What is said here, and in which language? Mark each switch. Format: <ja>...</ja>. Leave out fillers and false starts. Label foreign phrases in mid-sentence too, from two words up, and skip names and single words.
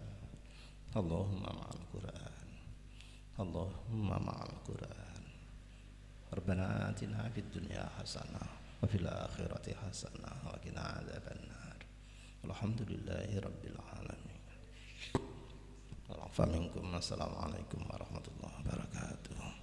<ar>اللهم مع القرآن اللهم مع القرآن. ربنا آتنا في الدنيا حسنة وفي الآخرة حسنة وقنا عذاب النار. الحمد لله رب العالمين. ومنكم. السلام عليكم ورحمة الله وبركاته.</ar>